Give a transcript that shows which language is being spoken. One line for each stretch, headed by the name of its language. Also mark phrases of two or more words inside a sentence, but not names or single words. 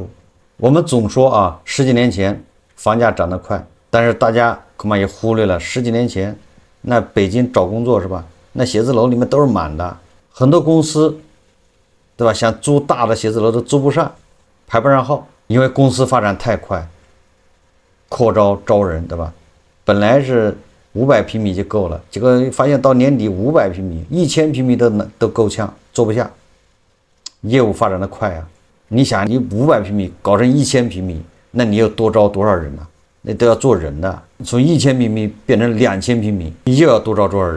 Chinese: 我們總說啊，10幾年前房價漲得快，但是大家恐怕也忽略了10幾年前那北京找工作是吧，那寫字楼裡面都是滿的，很多公司对吧，想租大的写字楼都租不上，排不上号，因为公司发展太快，擴招招人对吧，本來是500 平米就夠了，結果發現到年底500平米、1000平米都夠嗆，坐不下。業務發展的快啊！你想，你500平米搞成1000平米，那你又多招多少人呢？那都要做人的。從1000平米變成2000平米，你又要多招多少人？